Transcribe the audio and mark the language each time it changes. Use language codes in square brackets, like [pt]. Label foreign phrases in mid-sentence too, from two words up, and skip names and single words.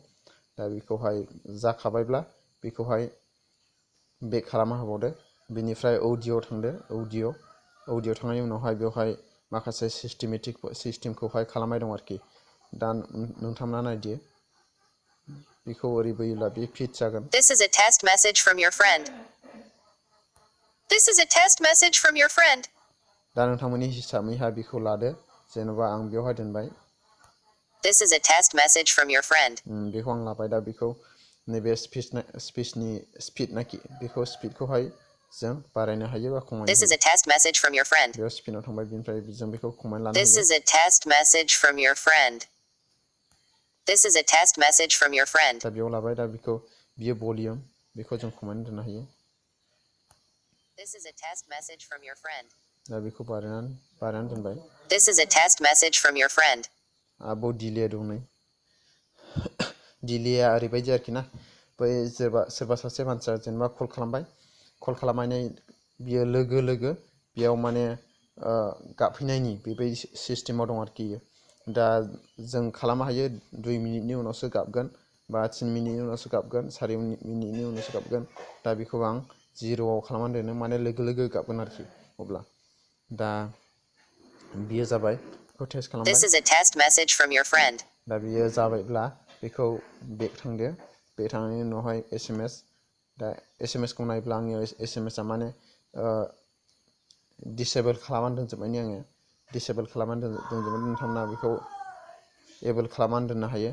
[brx] दा बेखौहाय जाखाबायब्ला बेखौहाय बेक खालामना होबावदो। बेनिफ्राय अडिअ थांदो। अडिअ थांनायनि उनावहाय बेवहाय माखासे सिस्टेमखौहाय खालामनाय दं आरोखि। दा नोंथांमोना नायदो बेखौ ओरै बोयोब्ला बे फिट जागोन। [en] This is a test message from your friend. This is a test message from your friend. [brx] दा नोंथांमोननि हिसाबैहाय बेखौ लादो। जेनेबा आं बेवहाय दोनबाय। [en] This is a test message from your friend. [brx] बेखौ आं लाबाय। दा बेखौ नैबे स्पिचनि स्पिड नाखि बेखौ स्पिडखौहाय जों बारायनो हायो बा खमायनो हायो। [en] This is a test message from your friend. [brx] बेयाव स्पिडआव थांबाय बेनिफ्राय जों बेखौ खमायना लानो हायो। [en] This is a test message from your friend. This is a test message from your friend. [brx] दा बेयाव लाबाय। दा बियो भलिउम बेखौ जों खमायना दोननो हायो। [en] This is a test message from your friend. [brx] दा बेखौ बारायनानै दोनबाय। [en] This is a test message from your friend. [brx] आबाव डिले दं नै। डिलेया ओरैबायदि आरोखि ना। बै सोरबा सासे मानसिया जेनेबा कल खालामबाय। कल खालामनानै बियो लोगो बेयाव माने गाबफैनायनि बेबायदि सिस्टेमाव दं आरोखि। दा जों खालामनो हायो 2 मिनिटनि उनावसो गाबगोन बा 3 मिनिटनि उनावसो गाबगोन 4 मिनिटनि उनावसो गाबगोन। दा बेखौ आं 0आव खालामनानै दोनो माने लोगो गाबगोन आरोखि। अब्ला दा बियो जाबाय। बेखौ टेस्ट खालामबाय। [en] This is a test message from your friend. [brx] दा बियो जाबायब्ला बेखौ बेक थांदो। बेक थांनायनि उनावहाय SMS। दा SMSखौ नायब्ला आंनियाव SMSआ माने दिसेबोल खालामनानै दोनजोबबायनि आङो। दिसेबोल खालामनानै दोनजोबबाय। नोंथांमोना बेखौ एबोल खालामनानै दोननो हायो।